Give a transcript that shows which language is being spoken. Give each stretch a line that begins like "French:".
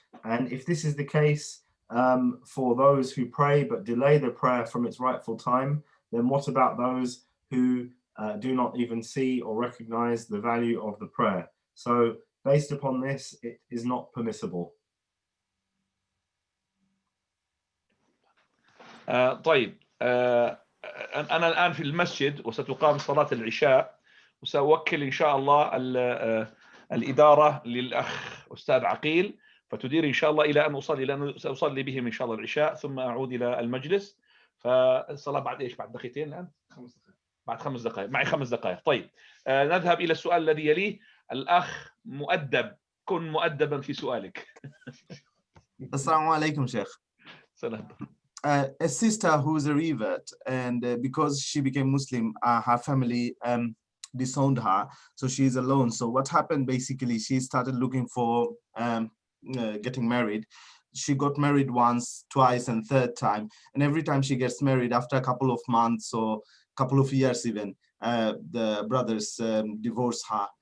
English: And if this is the case for those who pray but delay the prayer from its rightful time, then what about those who do not even see or recognize the value of the prayer? So based upon this, it is not permissible.
Arabic: طيب أنا الآن في المسجد وستقام صلاة العشاء، وسأوكل إن شاء الله الإدارة للأخ أستاذ عقيل، فتدير إن شاء الله إلى أن أصلي، لأنه سأصلي بهم إن شاء الله العشاء ثم أعود إلى المجلس. فالصلاة بعد إيش؟ بعد دقيقتين الآن؟ بعد 5 دقائق. معي 5 دقائق. طيب نذهب إلى السؤال الذي يليه. الأخ مؤدب، كن مؤدبا في سؤالك.
English: Assalamu alaikum, Shaykh.
Arabic: سلام.
English: A sister who's a revert, and because she became Muslim, her family disowned her, so she's alone. So what happened, basically, she started looking for getting married. She got married once, twice, and third time, and every time she gets married, after a couple of months or couple of years even, the brothers divorce her.